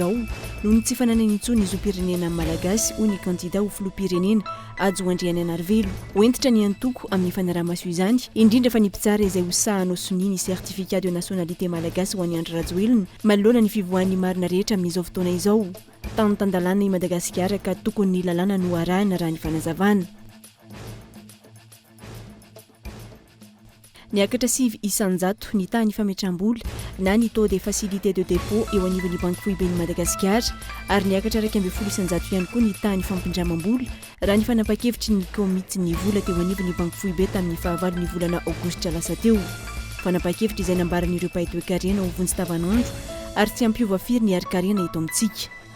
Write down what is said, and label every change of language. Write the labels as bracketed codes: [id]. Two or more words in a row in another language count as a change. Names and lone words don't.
[mg] izao noho ny tsy fananana intsony izy firenena malagasy hoy ny kandida ho filoham-pirenena ajo Andriana Anarivelo hoentitra ny antoko amin'ny fanaraha-maso izany indrindra fa ny mpitsara izay ho sahanao soni ny [fr] certificat de nationalité [mg] malagasy ho an'ny Andry Rajoelina manoloana ny fivoahan'ny marina rehetra amin'izao fotoana izao tany tandalana i Madagasikara ka tokony ny lalàna no arahana raha ny fanazavana. Niakatra sivy isanjato ny tany fametram-bola na ny [fr] taux de facilité de dépôt [mg] eo anivon'ny banky foiben'ny Madagasikara ary niakatra 12 isanjato ihany koa ny tany fampindramam-bola raha ny fanapa-kevitry ny komity ny vola teo anivon'ny banky foibe tamin'ny fahavalo ny volana aogositra lasa teo. Fanapa-kevitra izay nambaran'ireo mpahay-toe-karena ho vonjy tavanandro ary tsy ampiova firy ny ari-karena eto amintsika.